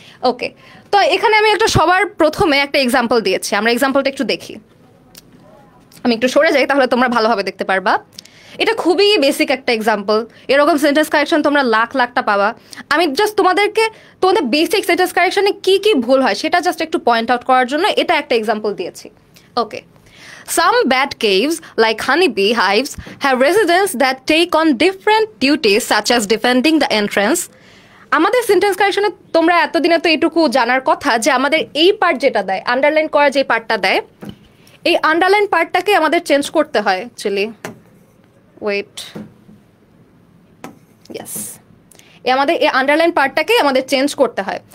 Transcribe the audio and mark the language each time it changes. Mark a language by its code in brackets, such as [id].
[bn] ওকে, তো এখানে আমি সবার প্রথমে একটা এক্সাম্পল দিয়েছি, আমরা এক্সাম্পলটা একটু দেখি। আমি একটু সরে যাই, তাহলে তোমরা ভালোভাবে দেখতে পারবা। এটা খুবই বেসিক একটা এক্সাম্পল, এরকম সেন্টেন্স কারেকশন তোমরা লাখটা পাবা। আমি জাস্ট তোমাদের বেসিক সেন্টেন্স কারেকশনে কি কি ভুল হয় সেটা জাস্ট একটু পয়েন্ট আউট করার জন্য এটা একটা এক্সাম্পল দিয়েছি। [en] Okay, some bat caves, like honeybee hives, have residents that take on different duties such as defending the entrance. [bn] আমাদের সেন্টেন্স কারেকশনে তোমরা এতদিনে তো এটুকু জানার কথা যে আমাদের এই পার্ট যেটা দেয়, আন্ডারলাইন করা যে পার্টটা দেয়, এই আন্ডারলাইন পার্টটাকে আমাদের চেঞ্জ করতে হয় অ্যাকচুয়ালি। ওয়েট, ইয়েস, আমাদের এই আন্ডারলাইন পার্টটাকে আমাদের চেঞ্জ করতে হয়।